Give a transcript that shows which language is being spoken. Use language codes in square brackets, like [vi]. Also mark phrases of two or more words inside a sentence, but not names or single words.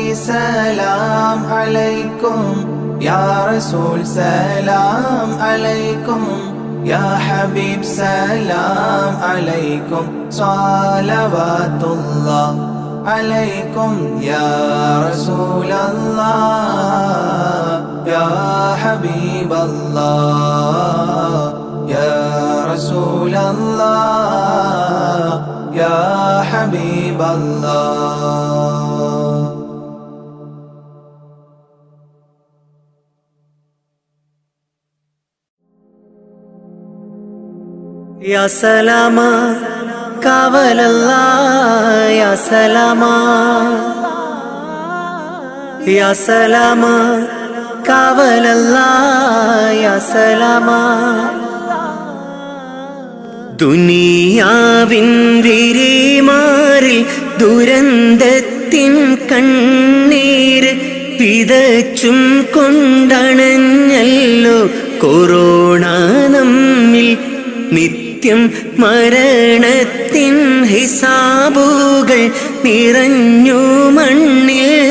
[ar] سلام عليكم يا رسول سلام عليكم يا حبيب سلام عليكم صلوات الله عليكم يا رسول الله يا حبيب الله يا رسول الله يا حبيب الله يا سلاما [ml] കാവൽ അല്ലാഹ് [ar] يا سلاما يا سلاما [ml] കാവൽ അല്ലാഹ് [ar] يا سلاما [ml] ദുനിയാവിൻ വിരിമാറിൽ ദുരന്തത്തിൻ കണ്ണീര് വിതച്ചും കൊണ്ടണഞ്ഞല്ലോ കൊറോണ നമ്മിൽ നിത്യം മരണത്തിൻ ഹിസാബുകൾ നിറഞ്ഞു മണ്ണിൽ